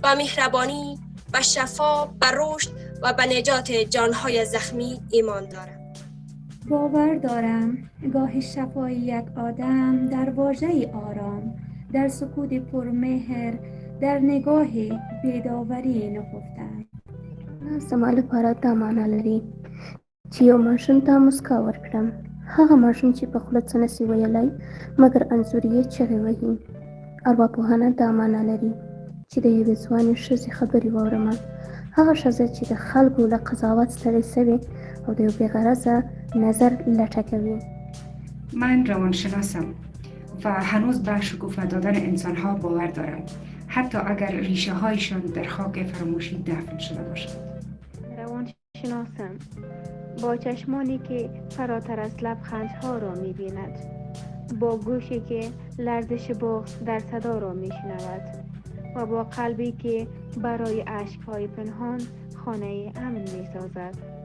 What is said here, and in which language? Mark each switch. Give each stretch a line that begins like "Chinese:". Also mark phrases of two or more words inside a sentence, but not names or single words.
Persian: با مهربانی، به شفا، به رشد و به نجات جانهای زخمی ایمان دارم. باور دارم گاه شفای یک آدم در واژه آرام، در سکوت پرمهر، در نگاه بیداوری نهفته است.
Pashto: زما لپاره دا معنا لري چې یو ماشوم ته مسکا ورکړم. هغه ماشوم چې په خوله څه نسي ویلی مګر انځور یې چغې وهي. ارواپوهنه دا معنا لري چې د یوې ځوانې ښځې خبرې واورمه. هغه ښځه چې د خلکو له قضاوت ستړې سوې او د یو بېغرضه نظر لټه کوي.
Persian: من روانشناسم و هنوز به شکوفه دادن انسانها باور دارم، حتی اگر ریشه هایشان در خاک فراموشی دفن شده باشد. روانشناسم با چشمانی که فراتر از لبخندها را می‌بیند، با گوشی که لرزش بغض در صدا را می‌شنود و با قلبی که برای اشک‌های پنهان خانه امن می‌سازد.